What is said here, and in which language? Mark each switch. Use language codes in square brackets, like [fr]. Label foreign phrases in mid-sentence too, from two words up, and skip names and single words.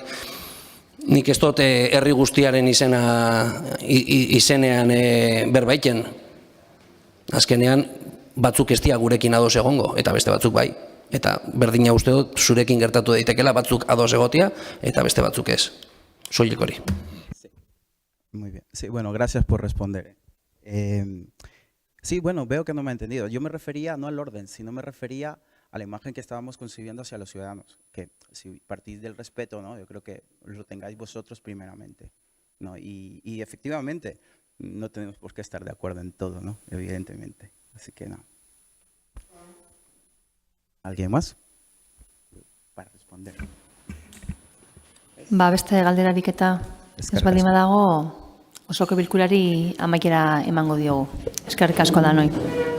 [eu] Nik ez dut herri guztiaren izenean berbaiten. Azkenean, batzuk ez dira gurekin ados egongo, eta beste batzuk bai. Eta berdina uste dut, zurekin gertatu daitekela, batzuk ados egotia, eta beste batzuk ez. Soilik hori. [es] Muy bien. Sí, bueno, gracias por responder. Sí, bueno, veo que no me ha entendido. Yo me refería no al orden, sino me refería a la imagen que estábamos concibiendo hacia los ciudadanos. Que si partís del respeto, ¿no? Yo creo que lo tengáis vosotros primeramente, ¿no? Y efectivamente, no tenemos por qué estar de acuerdo en todo, ¿no? Evidentemente. Así que no. ¿Alguien más? Para responder. [eu] Beste galderarik eta ez baldin badago osoko bilkurari amaiera emango diogu. Eskerrik asko da noi.